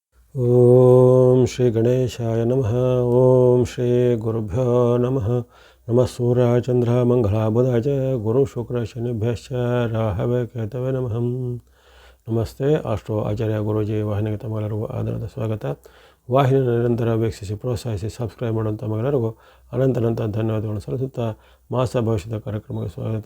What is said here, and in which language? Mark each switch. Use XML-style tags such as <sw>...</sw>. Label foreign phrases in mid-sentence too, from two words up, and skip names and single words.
<sa>ಓಂ ಶ್ರೀ ಗಣೇಶಾಯ ನಮಃ. ಓಂ ಶ್ರೀ ಗುರುಭ್ಯೋ ನಮಃ. ನಮಃ ಸೂರ್ಯ ಚಂದ್ರ ಮಂಗಳ ಬುಧ ಗುರು ಶುಕ್ರ ಶನಿಭ್ಯಶ್ಚ ರಾಹವೇ ಕೇತವೇ ನಮಃ.</sa> <kn>ನಮಸ್ತೆ. ಅಷ್ಟೋ ಆಚಾರ್ಯ ಗುರೂಜಿ ವಾಹಿನಿಗೆ ತಮ್ಮೆಲ್ಲರಿಗೂ ಆಧಾರದ ಸ್ವಾಗತ. ವಾಹಿನಿಯ ನಿರಂತರ ವೀಕ್ಷಿಸಿ ಪ್ರೋತ್ಸಾಹಿಸಿ ಸಬ್ಸ್ಕ್ರೈಬ್ ಮಾಡುವಂಥ ತಮ್ಮೆಲ್ಲರಿಗೂ ಅನಂತ ಧನ್ಯವಾದಗಳನ್ನು ಸಲ್ಲಿಸುತ್ತಾ ಮಾಸ ಭವಿಷ್ಯದ ಕಾರ್ಯಕ್ರಮಕ್ಕೆ ಸ್ವಾಗತ.</kn>